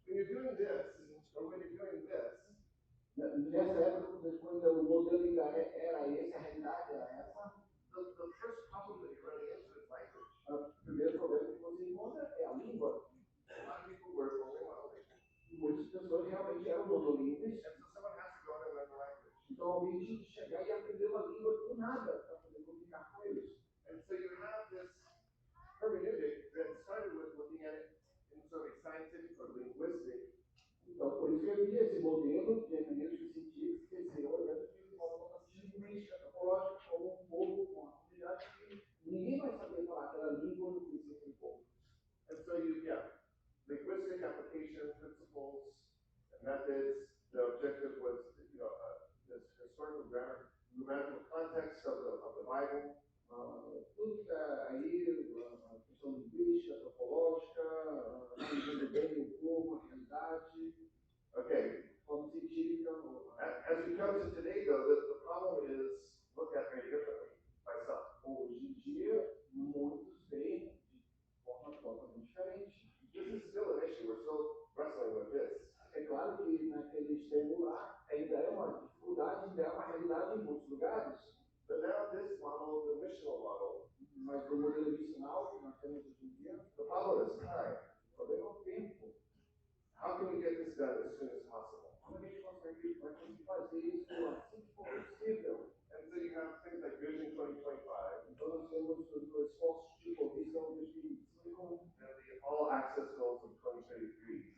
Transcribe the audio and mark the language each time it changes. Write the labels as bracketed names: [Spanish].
[English] doing this, or when you're doing this, [Portuguese] Nessa época, quando o modelo ainda era esse, a realidade era essa, [English] the first problem that you run into is language. [Portuguese] o primeiro problema que você encontra é a língua. [English] A lot of people were only monolingual. [Portuguese] Muitas pessoas realmente eram monolíngues, [English] And so someone has to go in and learn the language. [Portuguese] então alguém tinha que chegar e aprender uma língua do nada para poder comunicar com eles. [English] And so you have this hermeneutic that started with looking at it in sort of a scientific or linguistic. [Portuguese] Então, por isso que eu vi esse modelo de hermenêutica científica que se olhando de uma linguística antropológica como um povo, com uma comunidade que ninguém vai saber falar aquela língua no conhecer aquele povo. [English] And so linguistic application, principles, and methods. The objective was, this historical grammatical context of the Bible. [Portuguese] Tudo que está aí, a questão linguística, antropológica, analisando bem o povo, a realidade, [English] Okay. [Portuguese] forma científica. [English] As we come to today, though, the problem is looked at very differently by some. [Portuguese] Hoje em dia, muitos veem de forma totalmente diferente. [English] This is still an issue. We're still wrestling with this. [Portuguese] É claro que naquele extremo lá ainda é uma dificuldade, ainda é uma realidade em muitos lugares. [English] But now this model, the missional model, [Portuguese] Mas no modelo missional que nós temos hoje em dia, [English] the problem is time. [Portuguese] o problema é o tempo. [English] How can we get this done as soon as possible? [Portuguese] Como a gente consegue fazer isso assim que for possível? [English] And so you have things like Vision 2025 [Portuguese] Então nós temos os esforços de Visão 2025 [English] and the All Access Goals of 2033.